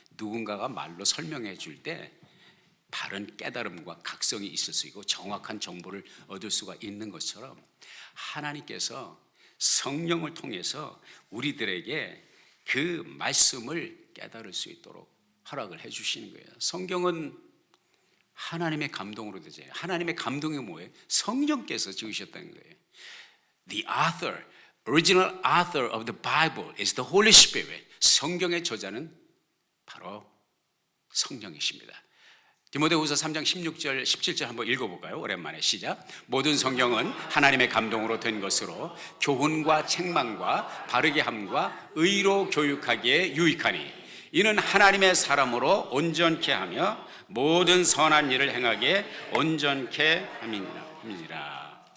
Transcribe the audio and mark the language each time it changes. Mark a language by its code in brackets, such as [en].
[ko] 누군가가 말로 설명해 줄 때 바른 깨달음과 각성이 있을 수 있고 정확한 정보를 얻을 수가 있는 것처럼 하나님께서 성령을 통해서 우리들에게 그 말씀을 깨달을 수 있도록 허락을 해 주시는 거예요. 성경은 하나님의 감동으로 되죠. 하나님의 감동이 뭐예요? 성령께서 지으셨다는 거예요. [en] The author, original author of the Bible is the Holy Spirit. [ko] 성경의 저자는 바로 성령이십니다. 디모데후서 3장 16절 17절 한번 읽어볼까요? 오랜만에 시작. 모든 성경은 하나님의 감동으로 된 것으로 교훈과 책망과 바르게 함과 의로 교육하기에 유익하니 이는 하나님의 사람으로 온전케 하며 모든 선한 일을 행하기에 온전케 함이니라.